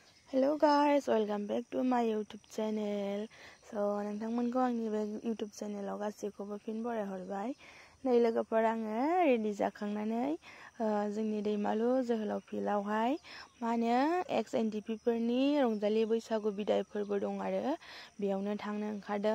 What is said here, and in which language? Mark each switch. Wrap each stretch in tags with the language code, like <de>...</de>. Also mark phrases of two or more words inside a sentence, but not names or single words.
<en>Hello guys, welcome back to my YouTube channel.</en> <brx>So नोंथांमोनखौ आंनि बे</brx> <en>YouTube channel</en> <brx>आव गासैखौबो फिन बरायहरबाय। नै लोगोफोर आङो रेडि जाखांनानै जोंनि दैमालु जोहोलाव फिल्डआवहाय XNDP फोरनि रंजालि बैसागु बिदाय फोरबो दं आरो बेयावनो थांनो ओंखारदों।</brx>